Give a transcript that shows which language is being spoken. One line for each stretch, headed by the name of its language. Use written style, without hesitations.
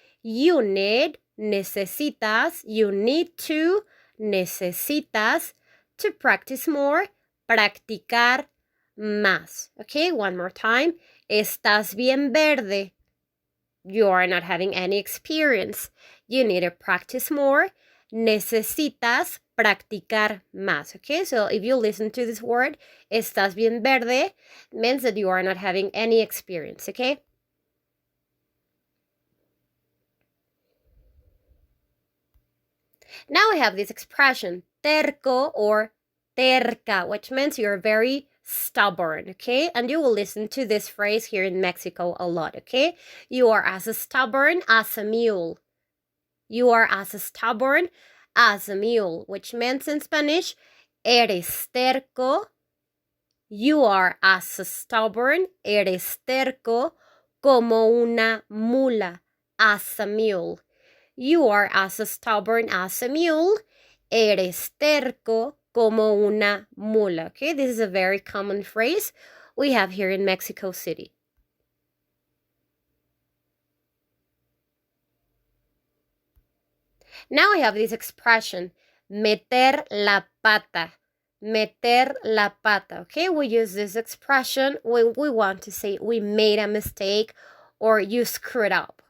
English: You need,
Spanish: necesitas,
English: you need to,
Spanish: necesitas
English: to practice more,
Spanish: practicar más.
English: Okay, one more time.
Spanish: Estás bien verde.
English: You are not having any experience. You need to practice more.
Spanish: Necesitas practicar más.
English: Okay, so if you listen to this word,
Spanish: estás bien verde,
English: means that you are not having any experience. Okay. Now we have this expression, terco or terca, which means you're very stubborn, okay? And you will listen to this phrase here in Mexico a lot, okay? You are as stubborn as a mule. You are as stubborn as a mule, which means in Spanish,
Spanish: eres terco.
English: You are as stubborn,
Spanish: eres terco, como una mula,
English: as a mule. You are as stubborn as a mule.
Spanish: Eres terco como una mula.
English: Okay, this is a very common phrase we have here in Mexico City. Now we have this expression,
Spanish: meter la pata. Meter la pata.
English: Okay, we use this expression when we want to say we made a mistake or you screwed up.